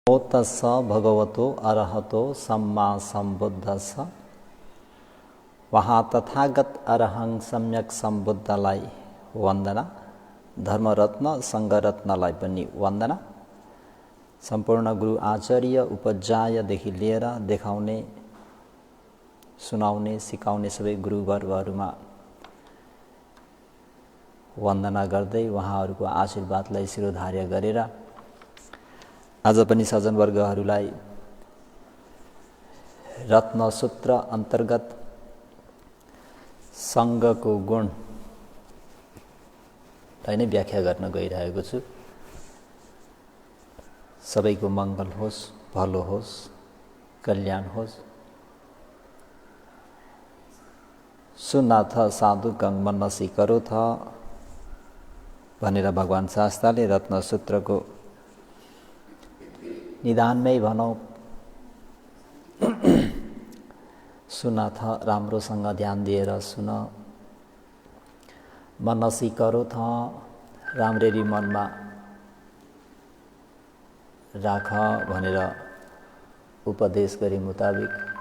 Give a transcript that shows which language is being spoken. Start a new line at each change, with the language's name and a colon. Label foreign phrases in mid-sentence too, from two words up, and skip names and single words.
Pali: तस्स भगवतो अरहतो सम्मा सम्बुद्धस्स।
Nepali: वहाँ तथागत अरहं सम्यक सम्बुद्धलाई वन्दना, धर्मरत्न सङ्घरत्नलाई पनि वन्दना। सम्पूर्ण गुरु आचार्य उपजायदेखि लिएर देखाउने, सुनाउने, सिकाउने सबै गुरुवर्गहरूमा वन्दना गर्दै उहाँहरूको आशीर्वादलाई शिरोधार्य गरेर आज पनि सज्जनवर्गहरूलाई रत्नसूत्र अन्तर्गत सङ्घको गुणलाई नै व्याख्या गर्न गइरहेको छु। सबैको मङ्गल होस्, भलो होस्, कल्याण होस्।
Pali: सुनाथ साधु गङ मनसी करो थ
Nepali: भनेर भगवान शास्त्रले रत्नसूत्रको निदानमै भनौँ सुनाथ राम्रोसँग ध्यान दिएर सुन,
Pali: मनसी करो थ
Nepali: राम्ररी मनमा राख भनेर उपदेश गरे मुताबिक